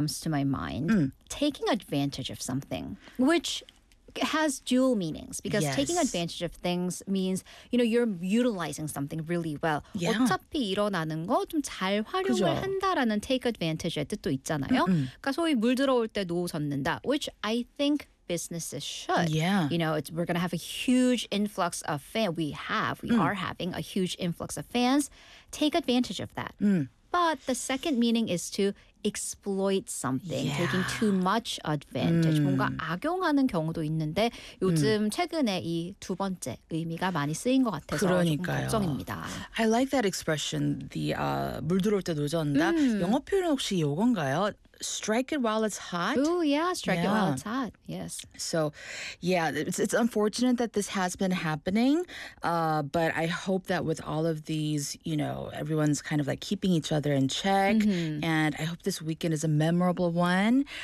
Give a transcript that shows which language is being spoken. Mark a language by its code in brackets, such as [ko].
[en] comes to my mind, taking advantage of something, which has dual meanings, because taking advantage of things means, you know, you're utilizing something really well. Yeah. [ko] 어차피 일어나는 거 좀 잘 활용을 그죠. 한다라는 take advantage의 뜻도 있잖아요. Mm-mm. 그러니까 소위 물 들어올 때 노 젓는다, [en] which I think businesses should. Yeah. You know, it's, we're going to have a huge influx of fans. We have, we are having a huge influx of fans. Take advantage of that. But the second meaning is to exploit something, taking too much advantage. [ko] 뭔가 악용하는 경우도 있는데 요즘 최근에 이 두 번째 의미가 많이 쓰인 것 같아서 그러니까요. 조금 걱정입니다. [en] I like that expression, the [ko] 물 들어올 때 노젓는다. 영어 표현은 혹시 이건가요? [en] Strike it while it's hot? Ooh, yeah, strike it while it's hot, yes. So, yeah, it's unfortunate that this has been happening, but I hope that with all of these, you know, everyone's kind of like keeping each other in check, and I hope this weekend is a memorable one.